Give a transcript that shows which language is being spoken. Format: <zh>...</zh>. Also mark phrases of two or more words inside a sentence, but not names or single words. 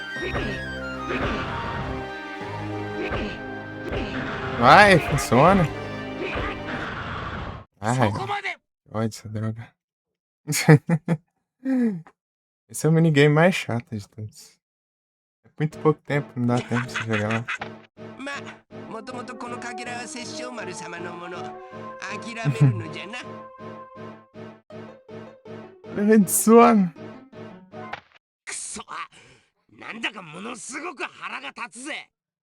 <pt>Vai, funciona. Ai, ódio essa droga. Esse é o minigame mais chato de todos. É muito pouco tempo, não dá tempo de você jogar lá.</pt> <ja>まあ、もともとこのかけらは殺生丸様のもの。諦めるのじゃな。</ja> <pt>Funciona.</pt> <ja>くそ、なんだかものすごく腹が立つぜ。</ja>